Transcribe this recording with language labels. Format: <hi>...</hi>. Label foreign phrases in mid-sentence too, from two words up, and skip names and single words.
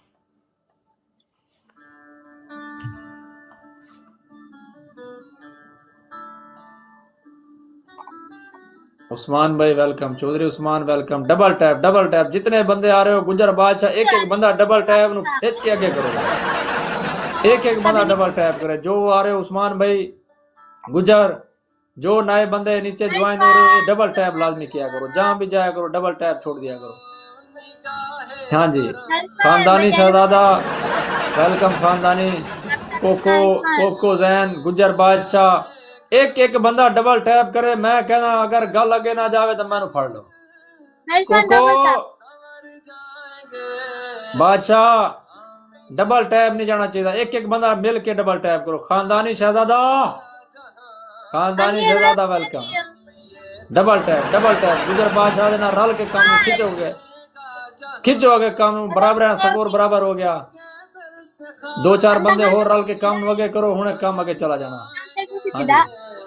<ur>عثمان بھائی ویلکم، چودھری عثمان ویلکم,</ur> <en>double tap,</en> <ur>جتنے بندے آ رہے ہو، گجر بادشاہ، ایک بندہ</ur> <en>double tap</en> <ur>نوں کھینچ کے آگے کرو، ایک بندہ</ur> <en>double tap</en> <ur>کرے، جو آ رہے ہو عثمان بھائی، گجر، جو نئے بندے نیچے جوائن ہو رہے ہو، یہ</ur> <en>double tap</en> <ur>لازمی کیا کرو، جہاں بھی جایا کرو</ur> <en>double tap</en> <ur>چھوڑ دیا کرو. ہاں جی، خاندانی شہزادہ ویلکم، خاندانی کوکو جین، گجر بادشاہ، ایک بندہ</ur> <en>double tap</en> <ur>کرے,</ur> <pa>میں کہنا اگر گل اگے نہ جاوے تو مینوں پھڑ لو.</pa> <en>Nice one, double कोको tap.</en> <ur>بادشاہ</ur> <en>double tap</en> <ur>نہیں جانا چاہیے، ایک بندہ مل کے</ur> <en>double tap</en> <ur>کرو.</ur> <pa>خاندانی شہزادہ ویلکم,</pa> <en>double tap</en> <pa>گجر بادشاہ دے نال رل کے کام کھچوگے کام برابر ہے، سکور برابر ہو گیا، 2-4 بندے ہو رل کے کام وگے کرو، ہنے کام آگے چلا جانا.</pa> <tl>Ante ko si हाँ Kida. जी,</tl>